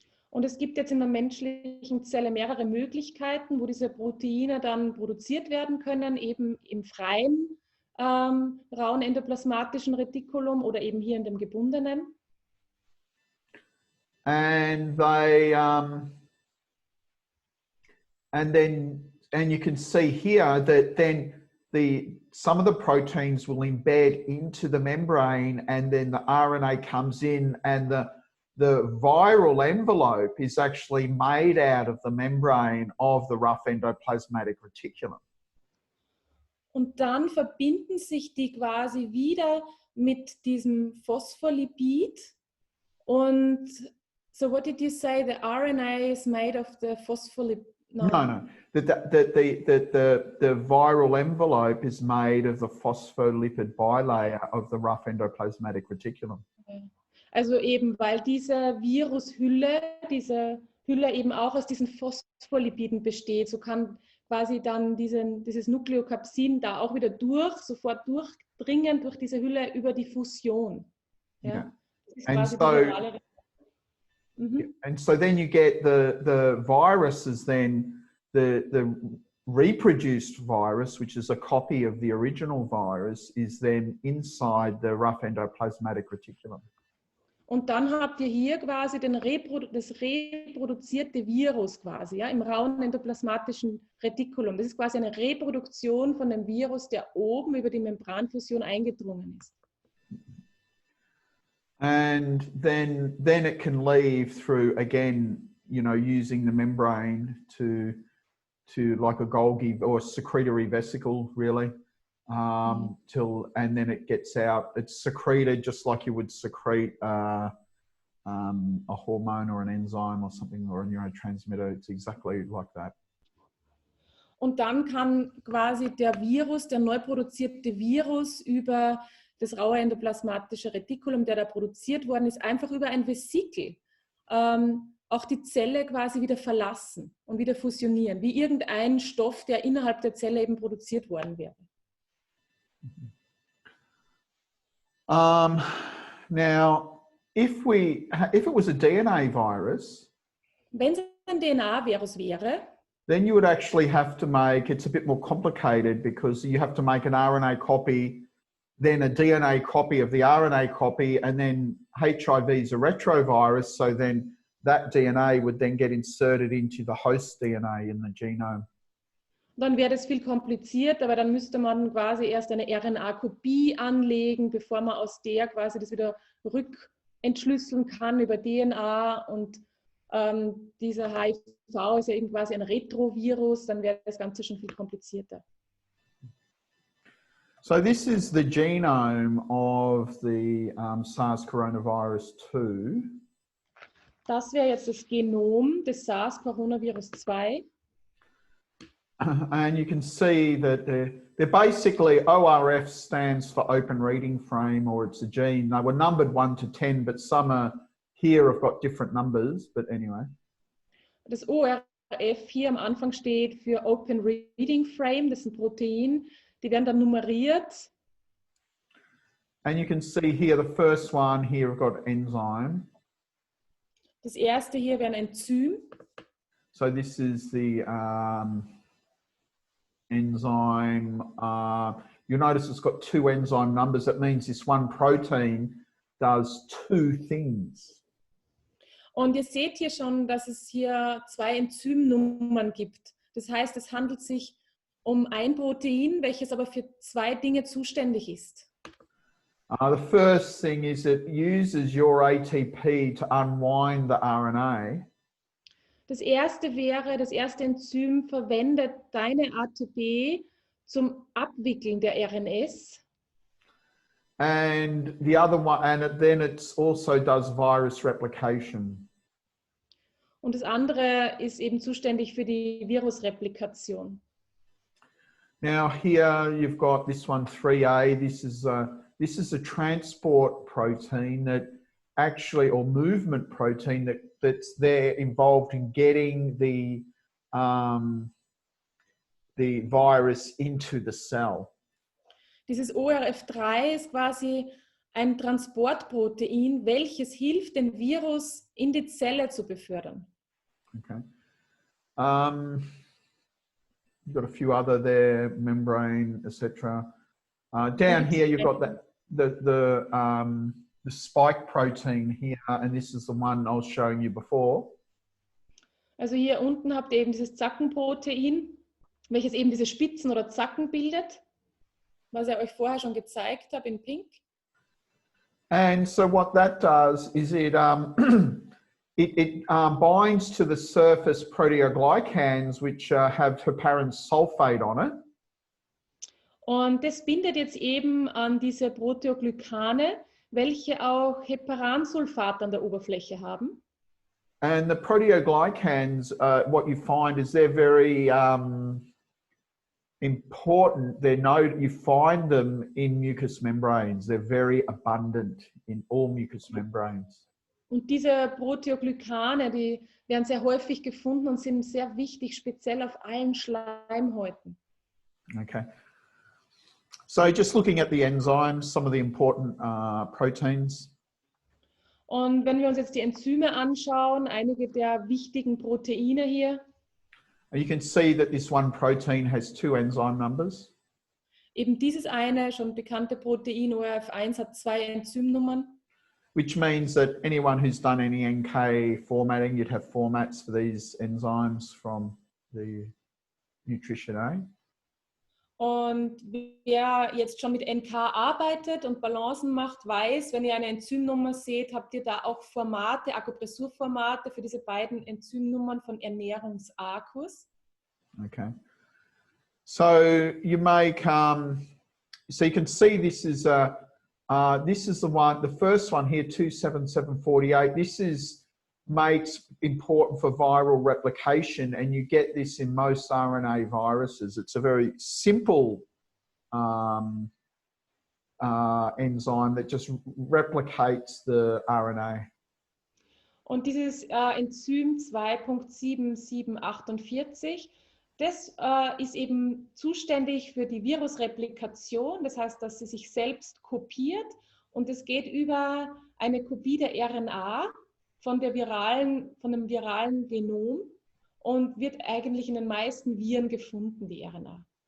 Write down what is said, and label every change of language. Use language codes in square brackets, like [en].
[de] Und es gibt jetzt in der menschlichen Zelle mehrere Möglichkeiten, wo diese Proteine dann produziert werden können, eben im freien, rauen endoplasmatischen Retikulum oder eben hier in dem gebundenen. [en] And you can see here that then some of the proteins will embed into the membrane, and then the RNA comes in, and the viral envelope is actually made out of the membrane of the rough endoplasmatic reticulum. [de] Und dann verbinden sich die quasi wieder mit diesem Phospholipid. [en] Und so what did you say? The RNA is made of the phospholipid? No. The viral envelope is made of the phospholipid bilayer of the rough endoplasmatic reticulum. Okay. [de] Also eben, weil diese Virushülle, diese Hülle eben auch aus diesen Phospholipiden besteht, so kann quasi dann dieses Nukleokapsid da auch wieder sofort durchdringen durch diese Hülle über die Fusion. Ja? [en] Yeah. [de] Das ist quasi die virale. [en] And so then you get the viruses, then the reproduced virus, which is a copy of the original virus, is then inside the rough endoplasmatic reticulum. [de] Und dann habt ihr hier quasi das reproduzierte Virus quasi, ja, im rauen endoplasmatischen Retikulum. Das ist quasi eine Reproduktion von dem Virus, der oben über die Membranfusion eingedrungen ist. [en] And then it can leave through, again, you know, using the membrane to like a Golgi or secretory vesicle, really, and then it gets out. It's secreted just like you would secrete a hormone or an enzyme or something, or a neurotransmitter. It's exactly like that. [de] Und dann kann quasi der Virus, der neu produzierte Virus über das raue endoplasmatische Retikulum, der da produziert worden ist, einfach über ein Vesikel auch die Zelle quasi wieder verlassen und wieder fusionieren, wie irgendein Stoff, der innerhalb der Zelle eben produziert worden wäre. [en] Now, if it was a DNA virus, [de] wenn es ein DNA-Virus wäre, [en] then you would actually have to make, it's a bit more complicated because you have to make an RNA copy, then a DNA copy of the RNA copy, and then HIV is a retrovirus, so then that DNA would then get inserted into the host DNA in the genome. [de] Dann wäre das viel kompliziert, aber dann müsste man quasi erst eine RNA-Kopie anlegen, bevor man aus der quasi das wieder rückentschlüsseln kann über DNA. Und dieser HIV ist ja eben quasi ein Retrovirus, dann wäre das Ganze schon viel komplizierter. [en] So this is the genome of the SARS coronavirus 2. [de] Das wäre jetzt das Genom des SARS-Coronavirus 2. [en] And you can see that they're basically, ORF stands for open reading frame, or it's a gene. They were numbered 1 to 10, but some are here have got different numbers, but anyway. [de] Das ORF hier am Anfang steht für Open Reading Frame, das ist ein Protein, die werden dann nummeriert. [en] And you can see here, the first one here, I've got enzyme. [de] Das erste hier wäre ein Enzym. [en] So this is the enzyme. You'll notice it's got 2 enzyme numbers. That means this one protein does 2 things. [de] Und ihr seht hier schon, dass es hier 2 Enzymnummern gibt. Das heißt, es handelt sich um ein Protein, welches aber für 2 Dinge zuständig ist. [en] The first thing is it uses your ATP to unwind the RNA. [de] Das erste Enzym verwendet deine ATP zum Abwickeln der RNS. [en] And the other one, and then it also does virus replication. [de] Und das andere ist eben zuständig für die Virusreplikation. [en] Now here you've got this one 3A. This is a transport protein that actually, or movement protein that's there involved in getting the virus into the cell. [de] Dieses ORF3 ist quasi ein Transportprotein, welches hilft, den Virus in die Zelle zu befördern. [en] Okay. You've got a few other there, membrane, etc. Down here you've got the spike protein here, and this is the one I was showing you before. [de] Also hier unten habt ihr eben dieses Zackenprotein, welches eben diese Spitzen oder Zacken bildet, was ich euch vorher schon gezeigt habe in Pink. [en] And so what that does is it binds to the surface proteoglycans, which have heparan sulfate on it. [de] Und das bindet jetzt eben an diese Proteoglykane, welche auch Heparansulfat an der Oberfläche haben. [en] And the proteoglycans, what you find is they're very important. You find them in mucous membranes. They're very abundant in all mucous membranes. [de] Und diese Proteoglykane, die werden sehr häufig gefunden und sind sehr wichtig, speziell auf allen Schleimhäuten. [en] Okay. So just looking at the enzymes, some of the important proteins. [de] Und wenn wir uns jetzt die Enzyme anschauen, einige der wichtigen Proteine hier. [en] You can see that this one protein has 2 enzyme numbers. [de] Eben dieses eine, schon bekannte Protein ORF1 hat 2 Enzymnummern. [en] Which means that anyone who's done any NK formatting, you'd have formats for these enzymes from the nutrition A. [de] Und wer jetzt schon mit NK arbeitet und Balancen macht, weiß, wenn ihr eine Enzymnummer seht, habt ihr da auch Formate, Akupressurformate für diese beiden Enzymnummern von Ernährungsakkus. [en] Okay. So you make, so you can see this is the one, the first one here, 27748. This is makes important for viral replication, and you get this in most RNA viruses. It's a very simple enzyme that just replicates the RNA. [de] Und dieses Enzym 2.7748, das ist eben zuständig für die Virusreplikation. Das heißt, dass sie sich selbst kopiert, und es geht über eine Kopie der RNA von dem viralen Genom und wird eigentlich in den meisten Viren gefunden, die RNA.